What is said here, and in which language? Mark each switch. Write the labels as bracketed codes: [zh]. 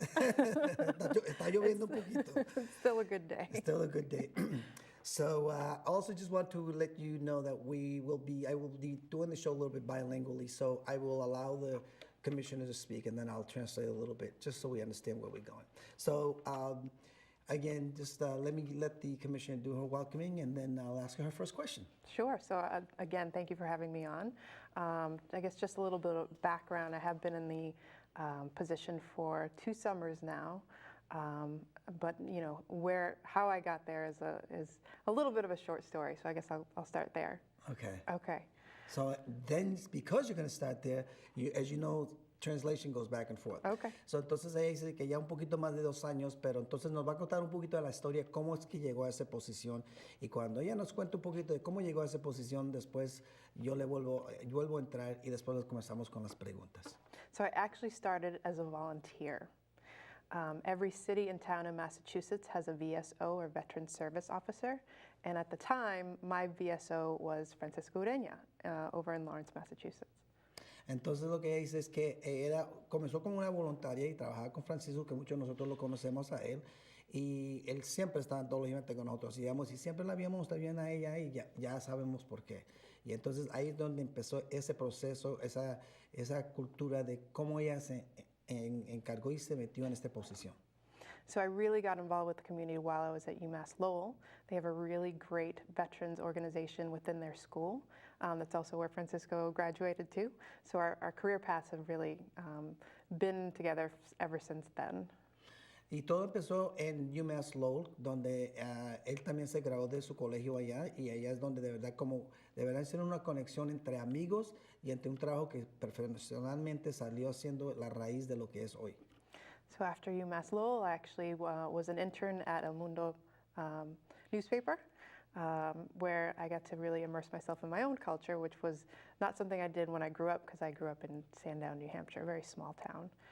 [es] Está lloviendo un poquito. [en] It's still a good day. Still a good day. So also just want to let you know that I will be doing the show a little bit bilingually, so I will allow the commissioner to speak and then I'll translate a little bit just so we understand where we're going. So again, just let the commissioner do her welcoming and then I'll ask her first question. Sure. So again, thank you for having me on. I guess just a little bit of background. I have been in the position for 2 summers now. But you know how I got there is a little bit of a short story. So I guess I'll start there. Okay. Okay. So then, because you're going to start there, as you know, translation goes back and forth. Okay. [es] So entonces ella dice que ya un poquito más de 2 años, pero entonces nos va a contar un poquito de la historia, cómo es que llegó a esa posición. Y cuando ella nos cuente un poquito de cómo llegó a esa posición, después yo vuelvo a entrar y después comenzamos con las preguntas. [en] So I actually started as a volunteer. Every city and town in Massachusetts has a VSO, or Veteran Service Officer, and at the time, my VSO was Francisco Ureña, over in Lawrence, Massachusetts. [es] Entonces lo que ella dice es que comenzó como una voluntaria y trabajaba con Francisco, que muchos de nosotros lo conocemos a él, y él siempre estaba en todos los eventos con nosotros, y siempre la habíamos estado bien a ella y ya sabemos por qué. Y entonces ahí es donde empezó ese proceso, esa cultura de cómo ella se encargó y se metió en esta posición. [en] So I really got involved with the community while I was at UMass Lowell. They have a really great veterans organization within their school. That's also where Francisco graduated too. So our career paths have really been together ever since then. [es] Y todo empezó en UMass Lowell, donde él también se graduó de su colegio allá, y allá es donde deberá ser una conexión entre amigos y entre un trabajo que profesionalmente salió siendo la raíz de lo que es hoy. [en] So after UMass Lowell, I actually was an intern at El Mundo newspaper, where I got to really immerse myself in my own culture, which was not something I did when I grew up, because I grew up in Sandown, New Hampshire, a very small town.